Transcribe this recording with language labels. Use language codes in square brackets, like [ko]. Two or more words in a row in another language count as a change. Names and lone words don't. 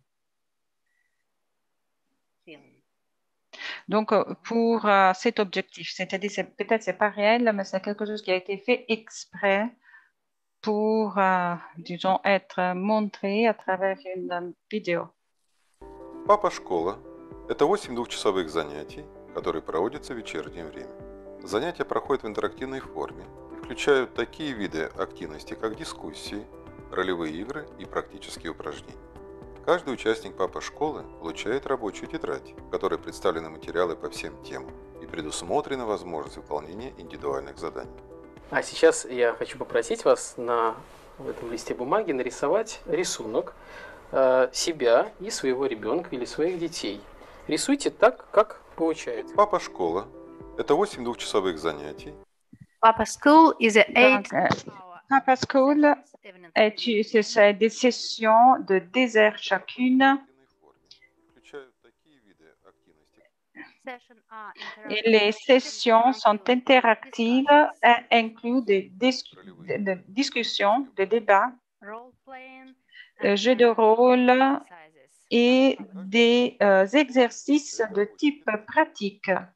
[fr] Donc, pour cet objectif, c'est-à-dire, peut-être c'est pas réel, mais c'est quelque chose qui a été fait exprès pour, disons, être montré à travers une vidéo. [ru] Папа школа – это 8 двухчасовых занятий, которые проводятся в вечернее время. Занятия проходят в интерактивной форме и включают такие виды активности, как дискуссии, ролевые игры и практические упражнения. Каждый участник папа школы получает рабочую тетрадь, в которой представлены материалы по всем темам и предусмотрена возможность выполнения индивидуальных заданий. А сейчас я хочу попросить вас в этом листе бумаги нарисовать рисунок себя и своего ребенка или своих детей. Рисуйте так, как получается. Папа школа – это 8 двухчасовых занятий. [en] Papa School is a 8 [fr] Papa School c'est des sessions de 10 heures chacune. Et les sessions sont interactives et incluent des discussions, des débats, jeux de rôle et des exercices de type pratique.